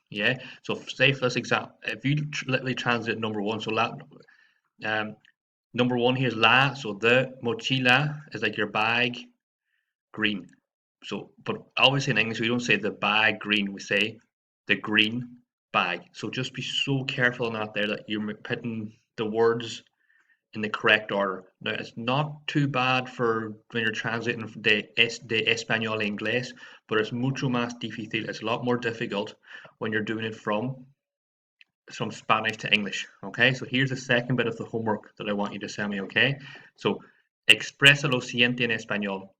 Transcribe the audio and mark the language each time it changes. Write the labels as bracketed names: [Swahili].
[English] Yeah. So say for this example, if you literally translate number one, so um, number one here is la, so the mochila is like your bag, green. So, but obviously in English we don't say the bag green, we say the green bag. So just be so careful on that there that you're putting the words in the correct order. Now, it's not too bad for when you're translating [Spanish] de español a inglés, [English] but it's [Spanish] mucho más difícil. [English] It's a lot more difficult when you're doing it from Spanish to English. Okay, so here's the second bit of the homework that I want you to send me. Okay, so [Spanish] expresa lo siguiente en español.